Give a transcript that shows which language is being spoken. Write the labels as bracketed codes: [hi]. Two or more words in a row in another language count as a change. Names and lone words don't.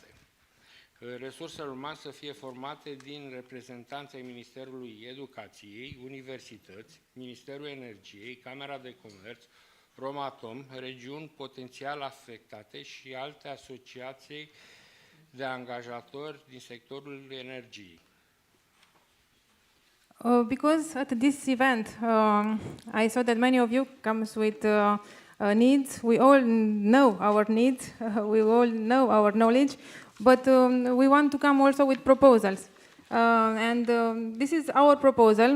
[ro] Resursele umane să fie formate din reprezentanții Ministerului Educației, Universități, Ministerul Energiei, Camera de Comerț, Romatom, regiuni potențial afectate și alte asociații de angajatori din sectorul energiei. [en] Because at this event, I saw that many of you comes with needs. We all know our needs. We all know our knowledge, but we want to come also with proposals. This is our proposal.